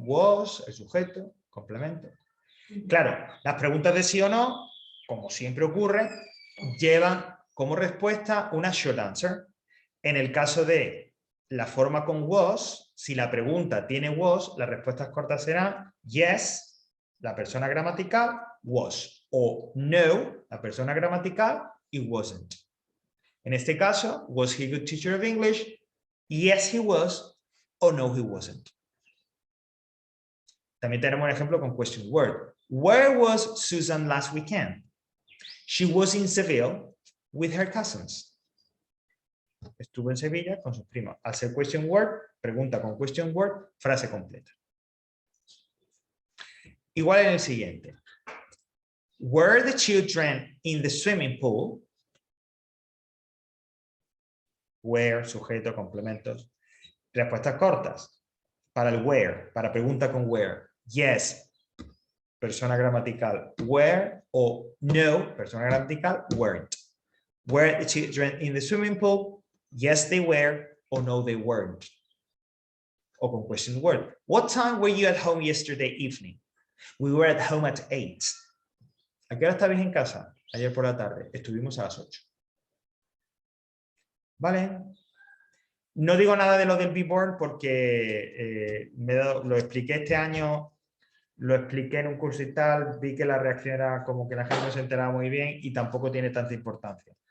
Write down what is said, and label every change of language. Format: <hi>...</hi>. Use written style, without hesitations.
<es>Was, el sujeto, complemento. Claro, las preguntas de sí o no, como siempre ocurre, llevan como respuesta una short answer. En el caso de la forma con was, si la pregunta tiene was, las respuestas cortas serán yes, la persona gramatical, was, o no, la persona gramatical, y wasn't. En este caso,</es> <en>was he a good teacher of English? Yes, he was, o no, he wasn't.</en> <es>También tenemos un ejemplo con question word.</es> <en>Where was Susan last weekend? She was in Seville with her cousins.</en> <es>Estuvo en Sevilla con sus primos. Al ser question word, pregunta con question word, frase completa. Igual en el siguiente.</es> <en>Were the children in the swimming pool?</en> <es>Where, sujeto, complementos. Respuestas cortas. Para el where, para pregunta con where. Yes, persona gramatical, were, o no, persona gramatical, weren't.</es> <en>Were the children in the swimming pool? Yes, they were, or no, they weren't.</en> <es>O con question word.</es> <en>What time were you at home yesterday evening? We were at home at 8.</en> <es>¿A qué hora estabais en casa? Ayer por la tarde. Estuvimos a las 8. ¿Vale? No digo nada de lo del be born porque lo expliqué este año, lo expliqué en un curso y tal, vi que la reacción era como que la gente no se enteraba muy bien y tampoco tiene tanta importancia.</es>